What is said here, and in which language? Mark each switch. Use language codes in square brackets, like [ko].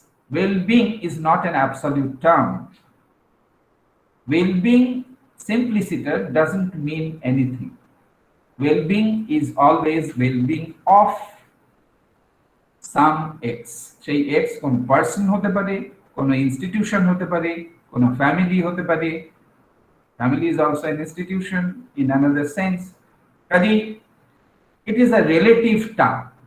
[en] Well-being is not an absolute term. Well-being simpliciter doesn't mean anything. Well-being is always well-being of some X. [bn] সেই X কোন person হতে পারে, কোন institution হতে পারে, কোন ফ্যামিলি হতে পারে, [en] Family is also an institution in another sense. Kadi, it is a relative term.